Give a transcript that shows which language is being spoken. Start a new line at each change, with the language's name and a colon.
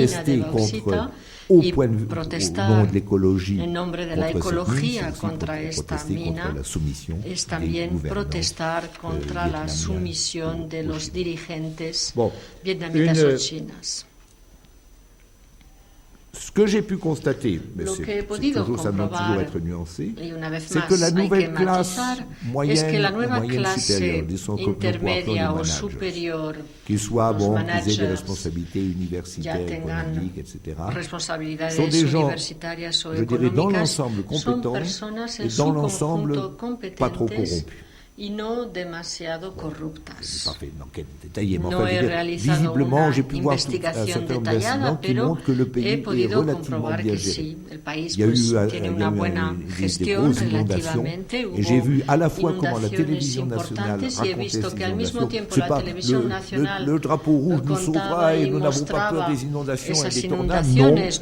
French: protester contre
Spanish: visita y protestar en nombre de la ecología contra esta mina es también protestar contra la sumisión de los dirigentes vietnamitas o chinas.
French: Ce que j'ai pu constater, mais c'est toujours, ça doit toujours être nuancé, c'est que la nouvelle classe moyenne supérieure, disons comme les supérieurs, qu'ils soient qu'ils aient des responsabilités universitaires, économiques, etc., sont des gens, je dirais, dans l'ensemble compétents et dans l'ensemble pas trop corrompus.
Spanish: Y no demasiado corruptas. No he realizado una investigación detallada, pero he podido comprobar que sí, el país tiene una buena gestión relativamente. Hubo inundaciones importantes y he visto que al mismo tiempo la televisión nacional contaba y mostraba esas inundaciones.